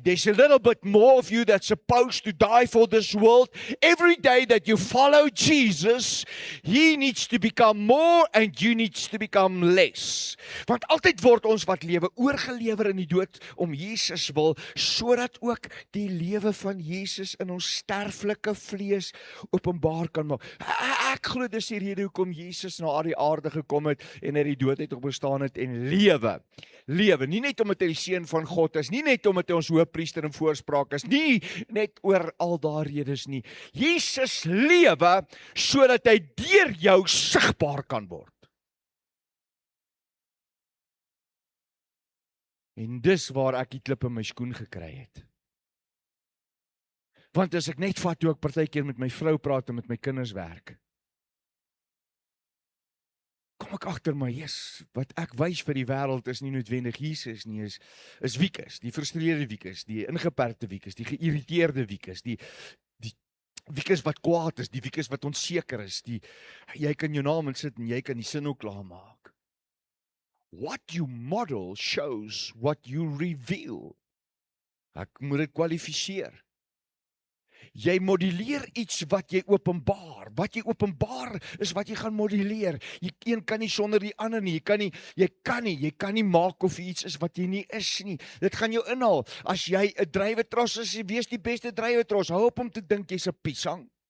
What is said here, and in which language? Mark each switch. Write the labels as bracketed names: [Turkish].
[English] There's a little bit more of you that's supposed to die for this world. Every day that you follow Jesus, He needs to become more and you needs to become less. [Afrikaans] Want altyd word ons wat lewe oorgelewer in die dood om Jesus wil, sodat ook die lewe van Jesus in ons sterflike vlees openbaar kan maak. Ek glo dis die rede hoekom Jesus na die aarde gekom het en uit die dood het opgestaan het en lewe. Lewe, nie net omdat hy die seun van God is, nie net omdat hy ons hoëpriester en voorspraak is, nie net oor al daardie redes nie. Jesus lewe sodat hy deur jou sigbaar kan word. En dis waar ek die klip in my skoen gekry het. Want as ek net vat toe ek partykeer met my vrou praat en met my kinders werk, kom ek agter my, wat ek wys vir die wêreld is nie noodwendig Jesus nie, is Wieke, die frustreerde Wieke, die ingeperkte Wieke, die geïrriteerde Wieke, die Wieke wat kwaad is, die Wieke wat onseker is, jy kan jou naam insit en jy kan die sin ook klaar maak. [English] What you model shows what you reveal. [Afrikaans] Ek moet dit kwalifiseer. Jy modelleer iets wat jy openbaar. Wat jy openbaar is wat jy gaan modelleer. Een kan nie sonder die ander nie. Jy kan nie maak of iets is wat jy nie is nie. Dit gaan jou inhaal. As jy 'n druiwetros is, jy wees die beste druiwetros. Hou op om te dink jy's 'n piesang.